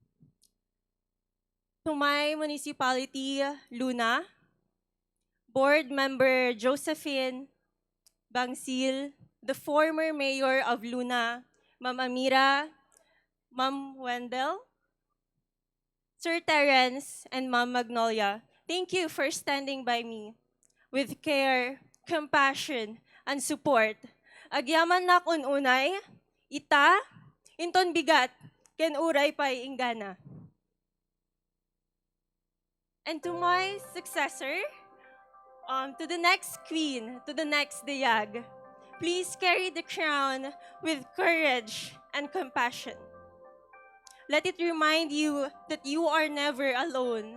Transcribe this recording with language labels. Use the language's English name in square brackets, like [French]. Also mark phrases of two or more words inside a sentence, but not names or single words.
[English] To my municipality, Luna, Board Member Josephine Bangsil, the former Mayor of Luna, Ma'am Amira, Ma'am Wendell, Sir Terence, and Ma'am Magnolia, thank you for standing by me with care, compassion, and support. [Iloko] Agyaman na kun unay, ita, inton bigat, ken uray pay ingana. [English] And to my successor, to the next queen, to the next Dayag, please carry the crown with courage and compassion. Let it remind you that you are never alone.